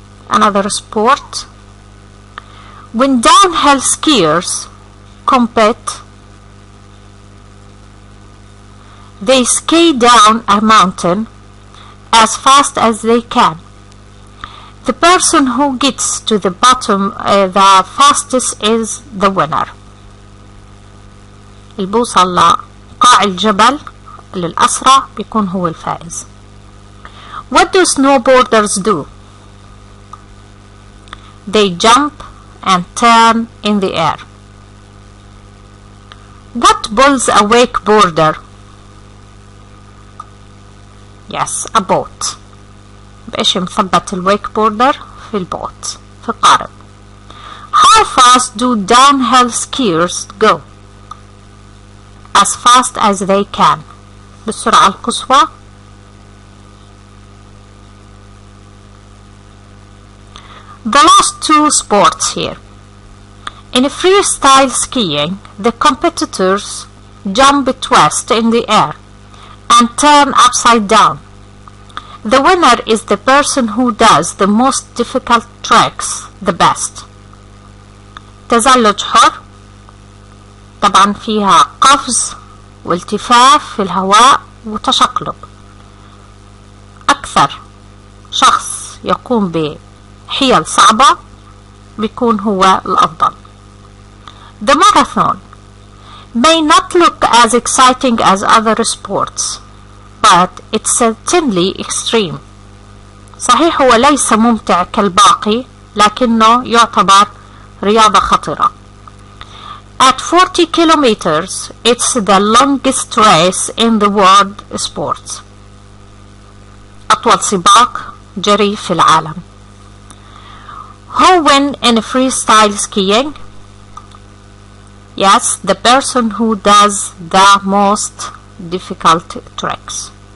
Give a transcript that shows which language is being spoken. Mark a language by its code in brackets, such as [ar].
[en] Another sport. When downhill skiers compete, they ski down a mountain as fast as they can. The person who gets to the bottom the fastest is the winner. [ar] اللي بوصل لقاع الجبل للأسرع بيكون هو الفائز. [en] What do snowboarders do? They jump and turn in the air. What pulls a wakeboarder? Yes, a boat. [ar] بإيش مثبت الويك بوردر؟ في البوت، في القارب. [en] How fast do downhill skiers go? As fast as they can. [ar] بالسرعة القصوى. [en] The last two sports here. In freestyle skiing, the competitors jump, twist in the air and turn upside down. The winner is the person who does the most difficult tricks the best. [ar] تزلج حر طبعا فيها قفز والتفاف في الهواء وتشقلب. أكثر شخص يقوم بحيل صعبة بيكون هو الأفضل. [en] The marathon may not look as exciting as other sports, but it's certainly extreme. [ar] صحيح هو ليس ممتع كالباقي لكنه يعتبر رياضة خطرة. [en] At 40 kilometers, it's the longest race in the world sports. [ar] أطول سباق جري في العالم. [en] Who win in freestyle skiing? Yes, the person who does the most difficult tricks.